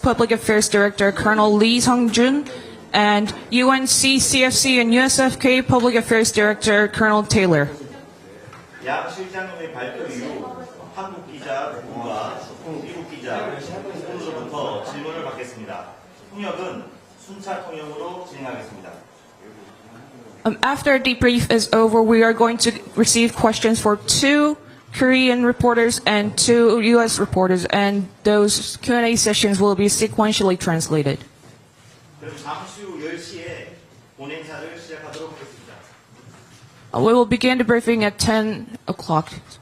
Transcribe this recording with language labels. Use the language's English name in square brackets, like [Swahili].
[English] Public Affairs Director Colonel Lee Sung-jun, and UNC, CFC, and USFK Public Affairs Director Colonel Taylor. [Korean] 양 실장님의 발표 이후 한국 기자 부와 미국 기자 부로부터 질문을 받겠습니다. 통역은 순차 통역으로 진행하겠습니다. [English] After the debrief is over, we are going to receive questions for 2 Korean reporters and 2 U.S. reporters, and those Q&A sessions will be sequentially translated. [Korean] 그럼 잠시 후 10시에 본행사를 시작하도록 하겠습니다. [English] We will begin the briefing at 10 o'clock.